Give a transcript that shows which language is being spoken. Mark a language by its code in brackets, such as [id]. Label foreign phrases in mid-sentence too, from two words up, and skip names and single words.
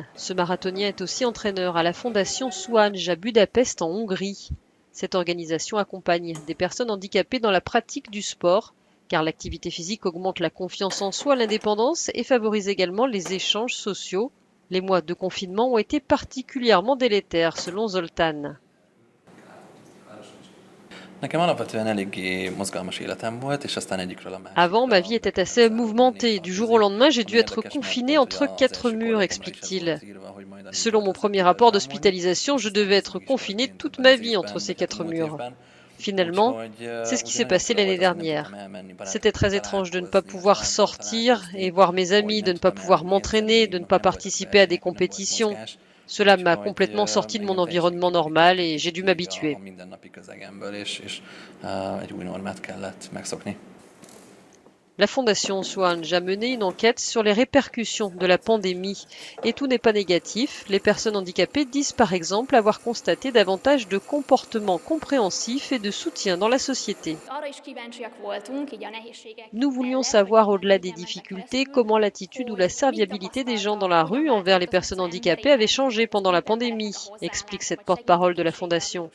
[fr] Ce marathonien est aussi entraîneur à la Fondation Soanj à Budapest en Hongrie. Cette organisation accompagne des personnes handicapées dans la pratique du sport, car l'activité physique augmente la confiance en soi, l'indépendance et favorise également les échanges sociaux. Les mois de confinement ont été particulièrement délétères, selon Zoltán. [hu] Nekem alapvetően eléggé mozgalmas életem volt, és aztán egyikről a [fr] Avant, ma [hu] másikra [fr] vie était [hu] be kellett [fr] assez [hu] záródnom [fr] mouvementée. Du jour au [hu] 4 napig. [fr] lendemain, j'ai dû [hu] Ami [fr] être [hu] érdekes, mert [fr] confiné [hu] pont ugye [fr] entre [hu] az [fr] quatre [hu] első [fr] murs, [hu] kollégámra is ez volt [fr] explique-t-il. [hu] írva, hogy majd a [fr] Selon [hu] liftben [fr] mon [hu] kezd [fr] premier [hu] tőled [fr] rapport [hu] bámulni, [fr] d'hospitalisation, [hu] és [fr] je [hu] aztán [fr] devais [hu] ez [fr] être [hu] meg is [fr] confiné [hu] történt [fr] toute [hu] ebben [fr] ma [hu] az [fr] vie entre [hu] évben, [fr] ces [hu] vagy hát a [fr] quatre [hu] múlt [fr] murs. [hu] évben. [fr] Finalement, [hu] Úgyhogy [fr] c'est ce qui [hu] ugye [fr] s'est [hu] nem [fr] passé [hu] csoda [fr] l'année [hu] volt az, hogy nem tudtam [fr] dernière. [hu] elmenni [fr] C'était [hu] barátokkal [fr] très étrange de ne pas [hu] találkozni, a [fr] pouvoir [hu] családdal [fr] sortir et [hu] találkozni, [fr] voir mes [hu] hogy [fr] amis, de [hu] nem [fr] ne pas [hu] tudtam [fr] pouvoir [hu] elmenni [fr] m'entraîner, [hu] edzeni, [fr] de ne pas [hu] nem voltak [fr] participer à des [hu] versenyek, nem volt [fr] compétitions. [hu] mozgás. [fr] Cela m'a [hu] Úgyhogy [fr] complètement sorti de mon [hu] engem teljesen [fr] environnement [hu] kiürített [fr] normal [hu] egy [fr] et j'ai [hu] kicsit [fr] dû [hu] így a [fr] m'habituer. [hu] mindennapi közegemből, és egy új normát kellett megszokni. [fr] La Fondation Soanj a mené une enquête sur les répercussions de la pandémie. Et tout n'est pas négatif. Les personnes handicapées disent par exemple avoir constaté davantage de comportements compréhensifs et de soutien dans la société. Nous voulions savoir, au-delà des difficultés, comment l'attitude ou la serviabilité des gens dans la rue envers les personnes handicapées avait changé pendant la pandémie, explique cette porte-parole de la Fondation.